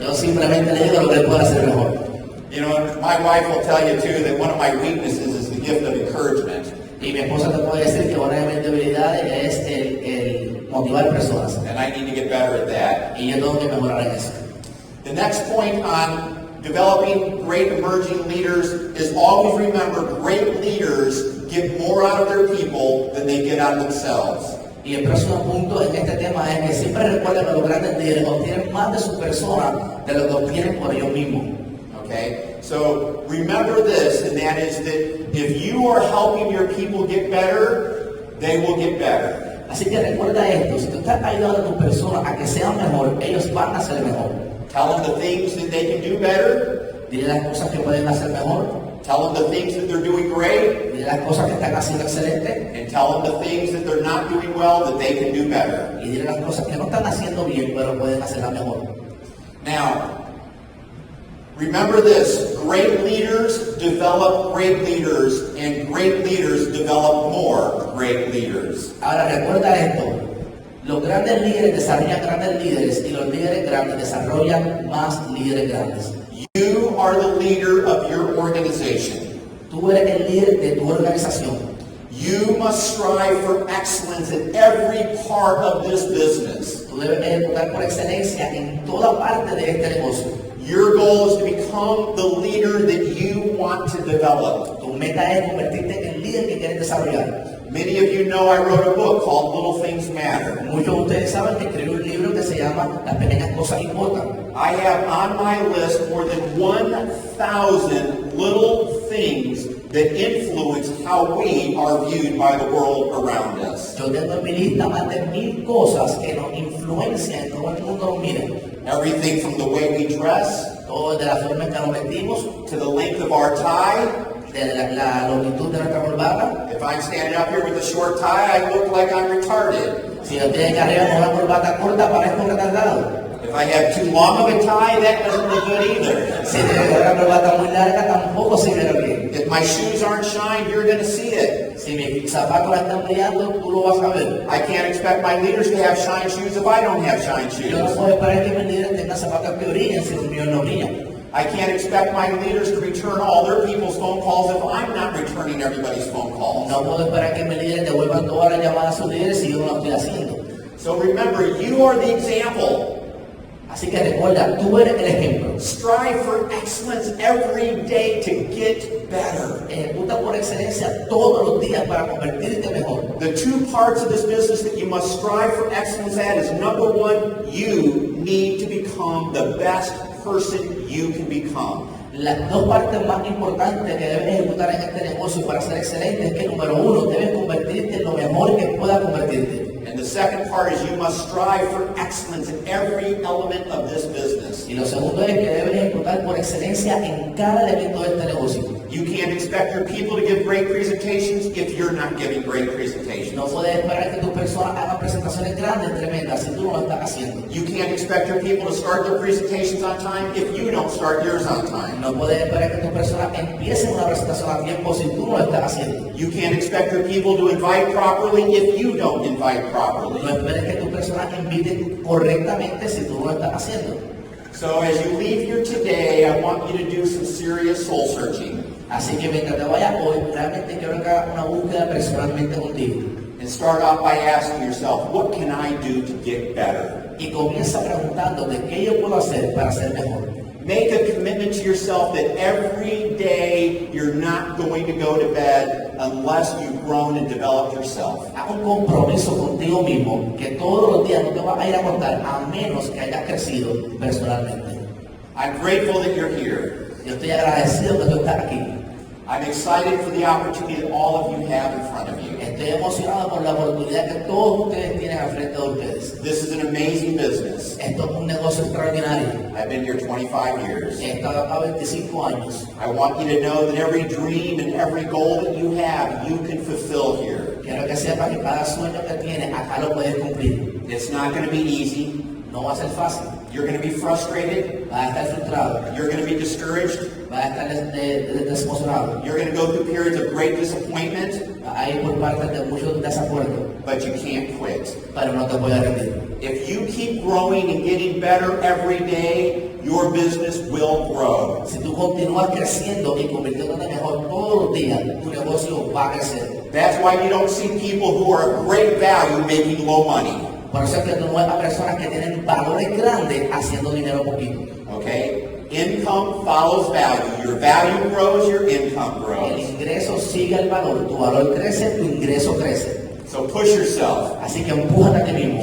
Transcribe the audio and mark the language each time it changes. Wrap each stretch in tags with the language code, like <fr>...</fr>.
<es>Yo simplemente le digo lo que él puede hacer mejor.</es> <en>You know, my wife will tell you too that one of my weaknesses is the gift of encouragement.</en> <es>Y mi esposa te puede decir que una de mis debilidades es el motivar personas.</es> <en>And I need to get better at that.</en> <es>Y yo tengo que mejorar en eso.</es> <en>The next point on developing great emerging leaders is always remember great leaders get more out of their people than they get out of themselves.</en> <es>Y el próximo punto en este tema es que siempre recuerden que los grandes líderes obtienen más de su persona de lo que obtienen por ellos mismos.</es> <en>Okay? So remember this, and that is that if you are helping your people get better, they will get better.</en> <es>Así que recuerda esto, si tú estás ayudando a tus personas a que sean mejor, ellos van a ser mejor.</es> <en>Tell them the things that they can do better.</en> <es>Dile las cosas que pueden hacer mejor.</es> <en>Tell them the things that they're doing great.</en> <es>Dile las cosas que están haciendo excelente.</es> <en>And tell them the things that they're not doing well that they can do better.</en> <es>Y dile las cosas que no están haciendo bien, pero pueden hacerlas mejor.</es> <en>Now, remember this, great leaders develop great leaders, and great leaders develop more great leaders.</en> <es>Ahora recuerda esto, Los grandes líderes desarrollan grandes líderes y los líderes grandes desarrollan más líderes grandes.</es> <en>You are the leader of your organization.</en> <es>Tú eres el líder de tu organización.</es> <en>You must strive for excellence in every part of this business.</en> <es>Tú debes buscar por excelencia en toda parte de este negocio.</es> <en>Your goal is to become the leader that you want to develop.</en> <es>Tu meta es convertirte en el líder que quieres desarrollar.</es> <en>Many of you know I wrote a book called Little Things Matter.</en> <es>Muchos de ustedes saben que escribí un libro que se llama Las pequeñas cosas importan.</es> <en>I have on my list more than 1,000 little things that influence how we are viewed by the world around us.</en> <es>Yo tengo en mi lista más de 1000 cosas que nos influencian en cómo el mundo nos mira.</es> <en>Everything from the way we dress,</en> <es>Todo de la forma en que nos vestimos,</es> <en>to the length of our tie.</en> <es>de la longitud de nuestra corbata.</es> <en>If I'm standing up here with a short tie, I look like I'm retarded.</en> <es>Si yo estoy aquí arriba con una corbata corta, parezco un retardado.</es> <en>If I have too long of a tie, that doesn't look good either.</en> <es>Si tengo una corbata muy larga, tampoco se ve bien.</es> <en>If my shoes aren't shined, you're going to see it.</en> <es>Si mis zapatos están brillando, tú lo vas a ver.</es> <en>I can't expect my leaders to have shine shoes if I don't have shine</en> <es>Yo no</es> <en>shoes.</en> <es>puedo esperar que mis líderes tengan zapatos que brillen si los míos no brillan.</es> <en>I can't expect my leaders to return all their people's phone calls if I'm not returning everybody's phone calls.</en> <es>No puedo esperar que mis líderes devuelvan todas las llamadas a sus líderes si yo no lo estoy haciendo.</es> <en>So remember, you are the example.</en> <es>Así que recuerda, tú eres el ejemplo.</es> <en>Strive for excellence every day to get better.</en> <es>Ejecuta por excelencia todos los días para convertirte mejor.</es> <en>The two parts of this business that you must strive for excellence at is number one, you need to become the best person you can become.</en> <es>Las dos partes más importantes que debes ejecutar en este negocio para ser excelente es que, número uno, debes convertirte en lo mejor que puedas convertirte.</es> <en>And the second part is you must strive for excellence in every element of this business.</en> <es>Y lo segundo es que debes ejecutar por excelencia en cada elemento de este negocio.</es> <en>You can't expect your people to give great presentations if you're not giving great presentations.</en> <es>No puedes esperar que tus personas hagan presentaciones grandes, tremendas, si tú no lo estás haciendo.</es> <en>You can't expect your people to start their presentations on time if you don't start yours on time.</en> <es>No puedes esperar que tus personas empiecen una presentación a tiempo si tú no lo estás haciendo.</es> <en>You can't expect your people to invite properly if you don't invite properly.</en> <es>No esperes que tus personas inviten correctamente si tú no lo estás haciendo.</es> <en>So as you leave here today, I want you to do some serious soul searching.</en> <es>Así que mientras te vayas hoy, realmente quiero que hagas una búsqueda personalmente contigo.</es> <en>And start off by asking yourself, what can I do to get better?</en> <es>Y comienza preguntándote qué yo puedo hacer para ser mejor.</es> <en>Make a commitment to yourself that every day you're not going to go to bed unless you've grown and developed yourself.</en> <es>Haz un compromiso contigo mismo que todos los días no te vas a ir a acostar a menos que hayas crecido personalmente.</es> <en>I'm grateful that you're here.</en> <es>Yo estoy agradecido que tú estás aquí.</es> <en>I'm excited for the opportunity that all of you have in front of you.</en> <es>Estoy emocionado por la oportunidad que todos ustedes tienen al frente de ustedes.</es> <en>This is an amazing business.</en> <es>Esto es un negocio extraordinario.</es> <en>I've been here 25 years.</en> <es>He estado acá 25 años.</es> <en>I want you to know that every dream and every goal that you have, you can fulfill here.</en> <es>Quiero que sepas que cada sueño que tienes, acá lo puedes cumplir.</es> <en>It's not going to be easy.</en> <es>No va a ser fácil.</es> <en>You're going to be frustrated.</en> <es>Vas a estar frustrado.</es> <en>You're going to be discouraged.</en> <es>Vas a estar desemocionado.</es> <en>You're going to go through periods of great disappointment.</en> <es>Vas a ir por partes de muchos desacuerdos.</es> <en>But you can't quit.</en> <es>Pero no te puedes rendir.</es> <en>If you keep growing and getting better every day, your business will grow.</en> <es>Si tú continúas creciendo y convirtiéndote mejor todos los días, tu negocio va a crecer.</es> <en>That's why you don't see people who are of great value making low money.</en> <es>Por eso es que tú no ves a personas que tienen valores grandes haciendo dinero poquito.</es> <en>Okay? Income follows value. Your value grows, your income</en> <es>El</es> <en>grows.</en> <es>ingreso sigue el valor. Tu valor crece, tu ingreso crece.</es> <en>So push yourself.</en> <es>Así que empújate a ti mismo.</es>